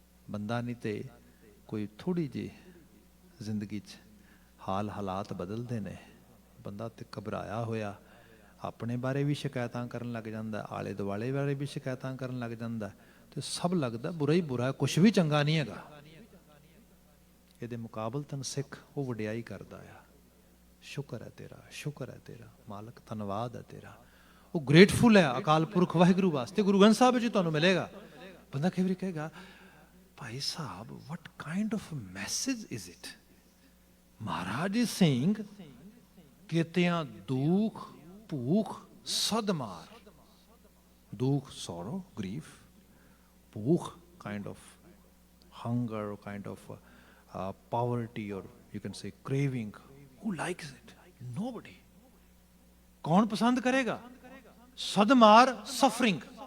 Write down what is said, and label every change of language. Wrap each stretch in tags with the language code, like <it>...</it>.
<pa>ਬੰਦਾ ਨਹੀਂ ਤੇ ਕੋਈ ਥੋੜੀ ਜਿਹੀ ਜ਼ਿੰਦਗੀ 'ਚ ਹਾਲਾਤ ਬਦਲਦੇ ਨੇ, ਬੰਦਾ ਤੇ ਘਬਰਾਇਆ ਹੋਇਆ ਆਪਣੇ ਬਾਰੇ ਵੀ ਸ਼ਿਕਾਇਤਾਂ ਕਰਨ ਲੱਗ ਜਾਂਦਾ, ਆਲੇ ਦੁਆਲੇ ਬਾਰੇ ਵੀ ਸ਼ਿਕਾਇਤਾਂ ਕਰਨ ਲੱਗ ਜਾਂਦਾ, ਤੇ ਸਭ ਲੱਗਦਾ ਬੁਰਾ ਹੀ ਬੁਰਾ, ਕੁਛ ਵੀ ਚੰਗਾ ਨਹੀਂ ਹੈਗਾ। ਇਹਦੇ ਮੁਕਾਬਲਤਨ ਸਿੱਖ ਉਹ ਵਡਿਆਈ ਕਰਦਾ ਆ, ਸ਼ੁਕਰ ਹੈ ਤੇਰਾ, ਸ਼ੁਕਰ ਹੈ ਤੇਰਾ ਮਾਲਕ, ਧੰਨਵਾਦ ਹੈ ਤੇਰਾ। ਉਹ ਗ੍ਰੇਟਫੁਲ ਹੈ ਅਕਾਲ ਪੁਰਖ ਵਾਹਿਗੁਰੂ ਵਾਸਤੇ। ਗੁਰੂ ਗ੍ਰੰਥ ਸਾਹਿਬ ਵਿੱਚ ਤੁਹਾਨੂੰ ਮਿਲੇਗਾ। ਬੰਦਾ ਕਈ ਵਾਰੀ ਕਹੇਗਾ</pa> <en>ਭਾਈ ਸਾਹਿਬ what kind of a message is it? Maharaj is saying</en> <pa>ਕਿਤਿਆਂ ਦੁੱਖ ਭੂਖ ਸਦ ਮਾਰ,</pa> <en>ਦੁੱਖ sorrow grief, ਭੂਖ kind of hunger, kind of poverty, or you can say craving. Who likes it? Nobody.</en> <hi>कौन पसंद करेगा?</hi> <en>सदमार suffering.</en>